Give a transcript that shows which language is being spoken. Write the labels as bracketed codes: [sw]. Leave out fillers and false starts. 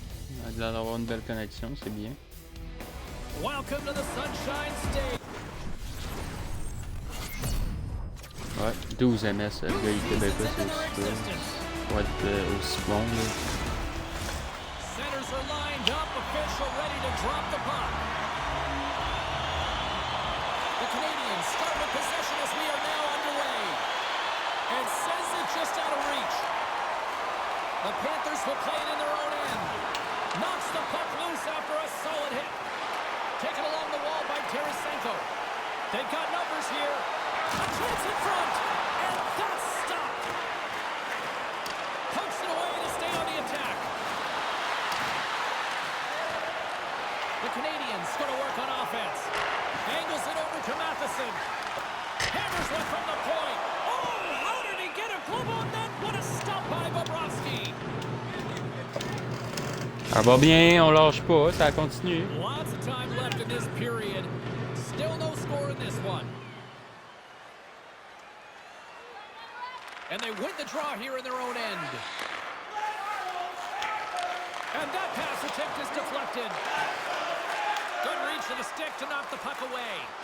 [fr] Il a l'air d'avoir une belle connexion, c'est bien. [en] Welcome to the Sunshine State. [fr] Ouais, 12 MS, le gars il est québécois, c'est sûr. Ouais, aussi bon, là. [en] Centers are lined up, official ready to drop the puck. The Canadians start with possession as we are now underway. And sends it just out of reach. The Panthers will play it in their own end. Knocks the puck loose after a solid hit. Taken along the wall by Tarasenko. They've got numbers here. A chance in front. And that's stopped. Pokes it away to stay on the attack. The Canadians going to work on offense. Angles it over to Matheson. Hammers one from the point. Oh, how did he get a glove on that? What a stop by Bobrovsky. [fr] Ça va bien, on lâche pas, ça continue. [en] Lots of time left in this period. Still no score in this one. And they win the draw here in their own end. And that pass attempt is deflected. Good reach to the stick to knock the puck away.